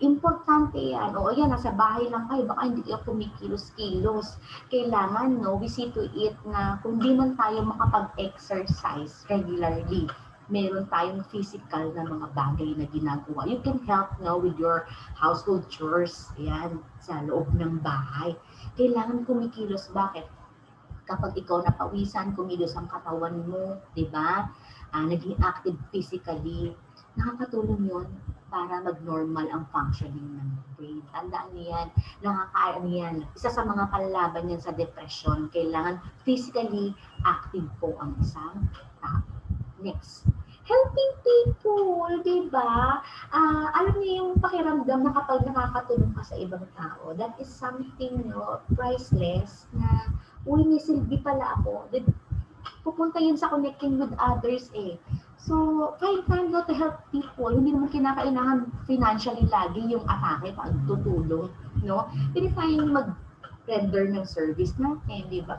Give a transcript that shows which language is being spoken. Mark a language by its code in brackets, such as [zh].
[tl] Importante yan. O, yan, nasa bahay lang kayo. Baka hindi kayo kumikilos-kilos. Kailangan, [en] we see to it [tl] na kung di man tayo makapag-exercise regularly, meron tayong physical na mga bagay na ginagawa. [en] You can help with your household chores. [tl] Yan, sa loob ng bahay. Kailangan kumikilos. Bakit? Kapag ikaw napawisan, kumilos ang katawan mo, di ba? Naging active physically, nakakatulong yun para mag-normal ang functioning ng brain. Tandaan niyo yan, nakakaano yan. Isa sa mga panlaban yan sa depression, kailangan physically active po ang isang tao. [en] Next, helping people, di ba? [tl] Alam niyo yung pakiramdam na kapag nakakatulong ka sa ibang tao, [en] that is something priceless [tl] na, uy, may silbi pala ako. Pupunta yun sa [en] connecting with others [tl] eh. [en] So, find time to help people. [tl] Hindi naman kinakailangan financially lagi yung atake pag tutulong, no? Pwede tayong mag-render ng service natin, di ba?